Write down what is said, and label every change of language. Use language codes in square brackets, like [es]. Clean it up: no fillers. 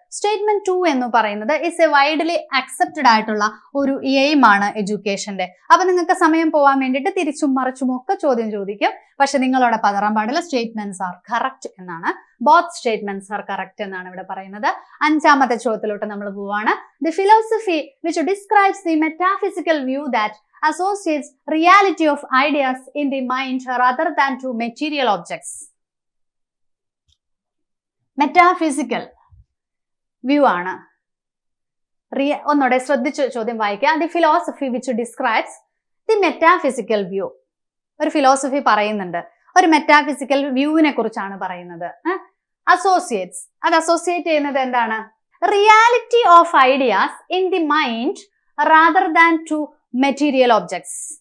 [ml] Statement 2 എന്ന് പറയുന്നത് [en] is a widely accepted [ml] ആയിട്ടുള്ള ഒരു എയിം ആണ് എഡ്യൂക്കേഷന്റെ. അപ്പൊ നിങ്ങൾക്ക് സമയം പോകാൻ വേണ്ടിയിട്ട് തിരിച്ചും മറിച്ചും ഒക്കെ ചോദ്യം ചോദിക്കും. പക്ഷെ നിങ്ങളോട് പതറാൻ പാടില്ല. [en] statements are correct [ml] എന്നാണ്, [en] both statements are correct [ml] എന്നാണ് ഇവിടെ പറയുന്നത്. 5ാമത്തെ ചോദ്യത്തിലോട്ട് നമ്മൾ പോവാണ്. [en] The philosophy which describes the metaphysical view that associates reality of ideas in the mind rather than to material objects. Metaphysical view [ml] ആണ്. ഒന്നുകൂടെ ശ്രദ്ധിച്ച് ചോദ്യം വായിക്കുക. [en] The philosophy which describes the metaphysical view. [ml] ഒരു ഫിലോസഫി പറയുന്നുണ്ട്, ഒരു മെറ്റാഫിസിക്കൽ വ്യൂവിനെ കുറിച്ചാണ് പറയുന്നത്. [en] associates, [ml] അത് അസോസിയേറ്റ് ചെയ്യുന്നത് എന്താണ്? [en] Reality of ideas in the mind rather than to material objects.